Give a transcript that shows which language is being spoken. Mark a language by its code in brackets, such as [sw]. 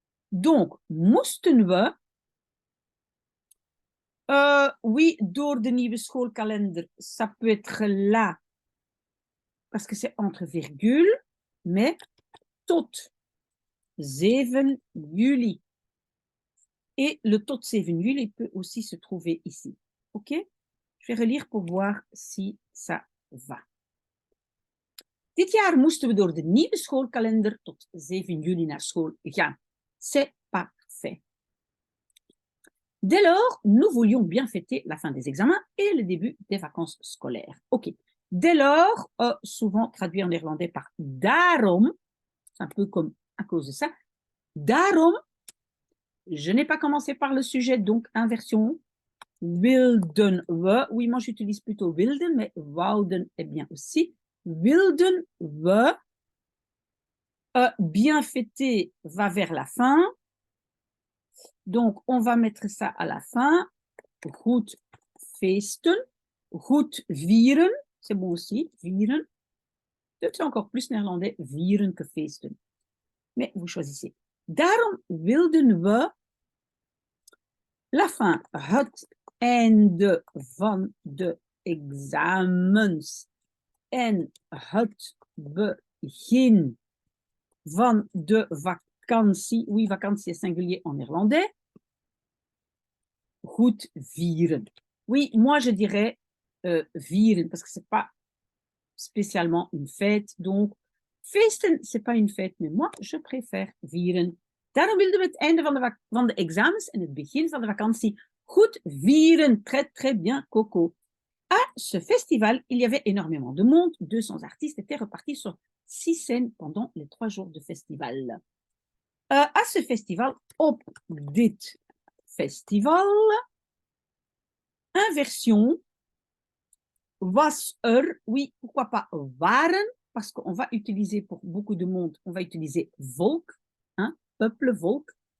[fr] Donc, [nl] moesten we, [fr] oui, [nl] door de nieuwe schoolkalender, [fr] ça peut être là, parce que c'est entre virgules, mais [nl] tot 7 juli. [fr] Et le [nl] tot 7 juli [fr] peut aussi se trouver ici. OK? Je vais relire pour voir si ça va. [nl] Dit jaar moesten we door de nieuwe schoolkalender tot 7 juli naar school gaan. [fr] C'est parfait. Dès lors, nous voulions bien fêter la fin des examens et le début des vacances scolaires. OK. Dès lors, souvent traduit en néerlandais par daarom, c'est un peu comme à cause de ça. Daarom, je n'ai pas commencé par le sujet, donc inversion. [nl] Wilden we, [fr] oui, moi j'utilise plutôt wilden, mais wouden est bien aussi. [nl] Wilden we, [fr] bien fêter va vers la fin. Donc, on va mettre ça à la fin. [nl] Goed feesten, goed vieren, [fr] c'est bon aussi, vieren. C'est encore plus néerlandais, vieren que feesten. Mais vous choisissez. [nl] Daarom wilden we [fr] la fin, [nl] het einde van de examens en het begin van de vakantie. [fr] Oui, vakantie est singulier en néerlandais. Goed vieren. Oui, moi je dirais vieren parce que c'est pas spécialement une fête. Donc, feesten, c'est pas une fête, mais moi je préfère vieren. [nl] Daarom wilden we het einde van de examens en het begin van de vakantie goed vieren. [fr] Très, très bien, Coco. À ce festival, il y avait énormément de monde. 200 artistes étaient repartis sur 6 scènes pendant les 3 jours de festival. À ce festival, [nl] op dit festival, [fr] inversion, was oui, pourquoi pas waren, parce qu'on va utiliser pour beaucoup de monde, on va utiliser volk, hein, peuple, volk.